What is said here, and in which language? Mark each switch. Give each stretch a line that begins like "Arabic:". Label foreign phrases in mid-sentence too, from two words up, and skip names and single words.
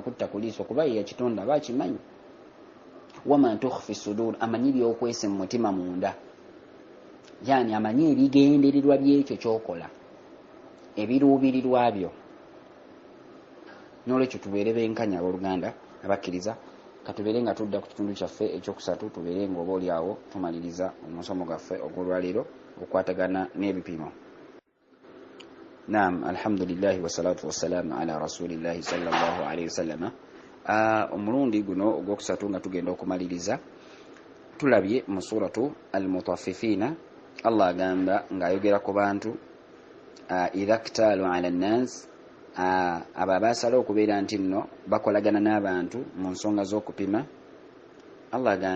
Ganda: kutta ku liiso kuba ye yakitonda aba akimanyi
Arabic: وما تخفي صدور
Ganda: amanyi by'okwese mu mutima munda yani amanyi ebigendererwa by'ekyo ky'okola ebiruubirirwa byo n'olwekyo tubeere benkanya abooluganda abakkiriza katubeere nga tudda ku kitundu kyaffe ekyokusatu tubeere nga oba oli awo tumaliriza omusomo gwaffe ogw'olwaleero okwatagana n'ebipimo. Naam,
Arabic: الحمد لله والصلاة والسلام على رسول الله صلى الله عليه وسلم.
Ganda: Omulundi guno ogwokusatu nga tugenda okumaliriza tulabye mu suratu al-mutaffifina Allah agamba ng'ayogera ku bantu
Arabic: إذا اكتالوا على الناس
Ganda: abo abaasala okubeera nti nno bakolagana n'abantu mu nsonga z'okupima Allah